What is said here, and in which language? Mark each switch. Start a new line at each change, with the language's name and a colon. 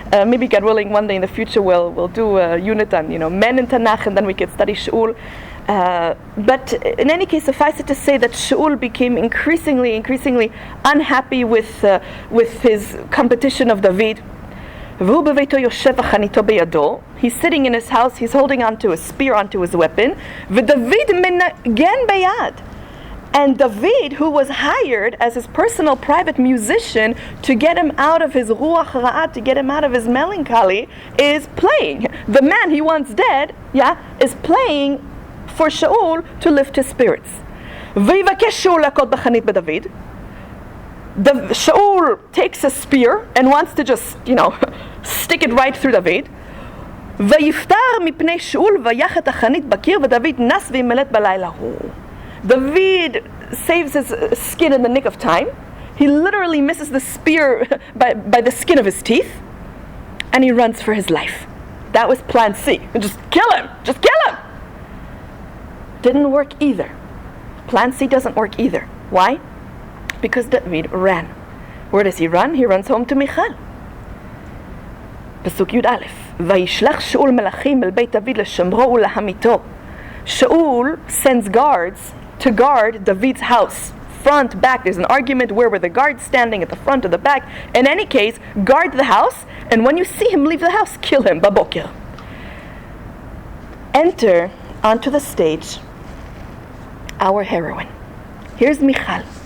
English: Maybe God willing, one day in the future we'll do a unit on men in Tanakh, and then we could study Shaul. But in any case, suffice it to say that Shaul became increasingly unhappy with his competition of David.
Hebrew: והוא בביתו יושב וחניתו בידו.
English: He's sitting in his house, he's holding onto a spear, onto his weapon.
Hebrew: ודוד מנגן ביד.
English: And David, who was hired as his personal private musician to get him out of his ruach ra'at, to get him out of his melancholy, is playing. The man he wants dead, is playing for Shaul to lift his spirits.
Hebrew: ויבקש שאול להכות בחנית בדוד.
English: Shaul takes a spear and wants to just, stick it right through David.
Hebrew: ויפטר מפני שאול ויח את החנית בקיר ודוד נס וימלט בלילה ההוא.
English: David saves his skin in the nick of time. He literally misses the spear by the skin of his teeth. And he runs for his life. That was plan C. Just kill him! Just kill him! Didn't work either. Plan C doesn't work either. Why? Because David ran. Where does he run? He runs home to Michal.
Hebrew: פסוק י"א וישלח שאול מלאכים אל בית דוד לשמרו ולהמיתו.
English: Shaul sends guards to guard David's house. Front, back. There's an argument where were the guards standing, at the front or the back. In any case, guard the house, and when you see him leave the house, kill him. Babokir. Enter onto the stage our heroine. Here's Michal.